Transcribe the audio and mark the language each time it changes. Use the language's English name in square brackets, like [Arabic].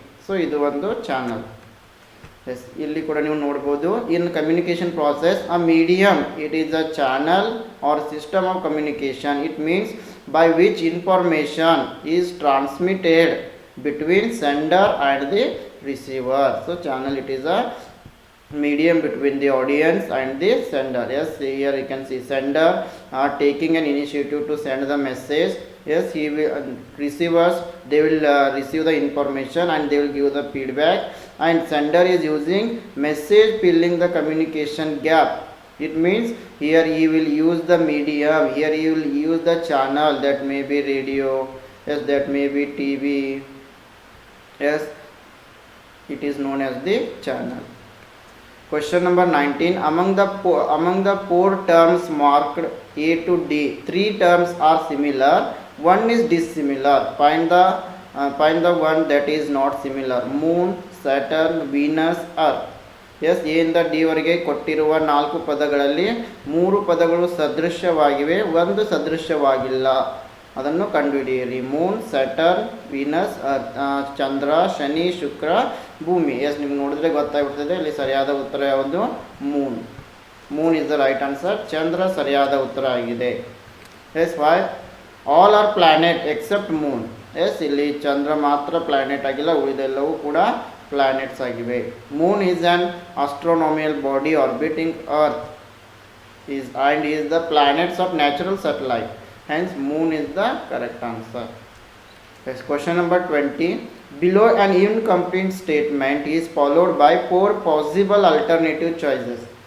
[Kannada] So ಇದು ಒಂದು channel. S, ಇಲ್ಲಿ ಕೂಡ ನೀವು ನೋಡ್ಬೋದು, [English] In communication process a medium, it is a channel or system of communication. It means by which information is transmitted between sender and the receiver. So channel, it is a medium between the audience and the sender. Yes, here you can see sender taking an initiative to send the message. Yes, he will receivers, they will receive the information and they will give the feedback, and sender is using message filling the communication gap. It means here he will use the medium, here he will use the channel, that may be radio, yes, that may be TV. Yes, it is known as the channel. Question number 19. Among the four terms marked A to D, three terms are similar, one is dissimilar. Find the one that is not similar. Moon, Saturn, Venus, Earth. [Kannada] S, A ಇಂದ D ವರೆಗೆ ಕೊಟ್ಟಿರುವ 4 ಪದಗಳಲ್ಲಿ 3 ಪದಗಳು ಸದೃಶ್ಯವಾಗಿವೆ, ಒಂದು ಸದೃಶ್ಯವಾಗಿಲ್ಲ. ಅದನ್ನು ಕಂಡುಹಿಡಿಯಿರಿ. Moon, Saturn, Venus, ಚಂದ್ರ, ಶನಿ, ಶುಕ್ರ, ಭೂಮಿ. S, ನಿಮ್ಗೆ ನೋಡಿದ್ರೆ ಗೊತ್ತಾಗ್ಬಿಡ್ತದೆ ಇಲ್ಲಿ ಸರಿಯಾದ ಉತ್ತರ ಯಾವುದು? [English] Moon. Moon is the right answer. [Kannada] ಚಂದ್ರ ಸರಿಯಾದ ಉತ್ತರ ಆಗಿದೆ. [English] Yes, why all are planet except moon. [Kannada] S, ಇಲ್ಲಿ ಚಂದ್ರ ಮಾತ್ರ ಪ್ಲಾನೆಟ್ ಆಗಿಲ್ಲ, ಉಳಿದೆಲ್ಲವೂ ಕೂಡ ಪ್ಲಾನೆಟ್ಸ್ ಆಗಿವೆ. [English] Moon is an astronomical body orbiting earth and is the planets of natural satellite. Hence moon is the correct answer. Next, question number 20. Below an incomplete statement is followed by 4 possible alternative choices.